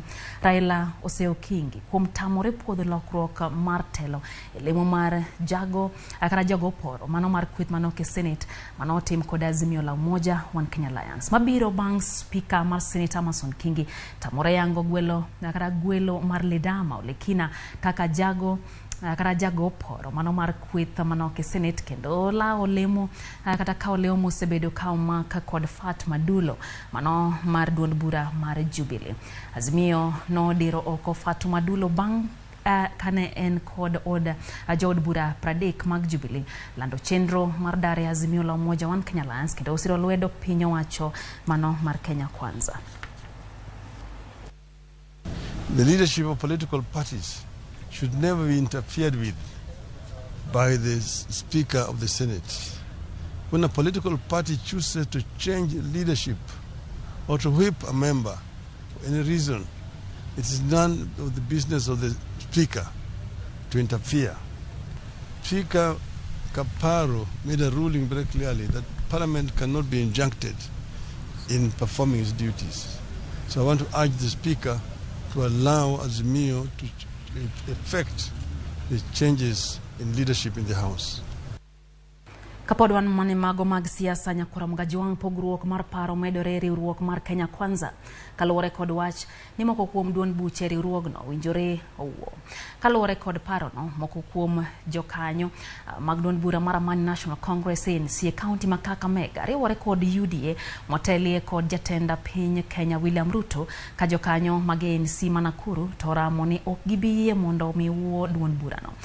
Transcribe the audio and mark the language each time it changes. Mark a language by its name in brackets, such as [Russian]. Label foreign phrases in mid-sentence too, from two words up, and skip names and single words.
[Luo (Kenya and Tanzania)] Raila oseo Kingi kuom tamore puodho lokruok mar telo lemo mar jago oporo mano mar kweth manoke Senate mano tim kod Azimio la Umoja One Kenya Alliance mabiro bang' speaker mar Senate Amason Kingi tamore yango gwelo mar ledama olekina kaka jago oporo mano mar kweth manoke Senate kendo la olemo kata ka olemo sebedo ka maka kod Fatma Dulo mano mar duond bura mar Jubilee. Azimio no diro oko Fatma Dulo bang' kane en kod od jod bura pradek mag Jubilee lando chenro mar dare Azimio la Umoja One Kenya Alliance kendo osiro lwedo piny owacho mano mar Kenya Kwanza. [English] The leadership of political parties should never be interfered with by the Speaker of the Senate. When a political party chooses to change leadership or to whip a member for any reason, it is none of the business of the Speaker to interfere. Speaker Kaparo made a ruling very clearly that Parliament cannot be injuncted in performing its duties. So I want to urge the Speaker to allow Azimio to effect the changes in leadership in the House. [Luo (Kenya and Tanzania)] Kapodwan mane mago mag siasa nyakora mgajiwang pogruok mar paro medore riwruok mar Kenya Kwanza kalore kod wach ni moko kuom duond buche riwruogno winjore owuo. Kalore kod paro no moko kuom jokanyo mag duond bura mar Manyien National Congress ANC county ma Kakamega riwore kod UDA motelie kod jatenda piny Kenya William Ruto ka jokanyo mag ANC Nakuru to ramo ni ok gibiyie mondo miwuo duond bura no.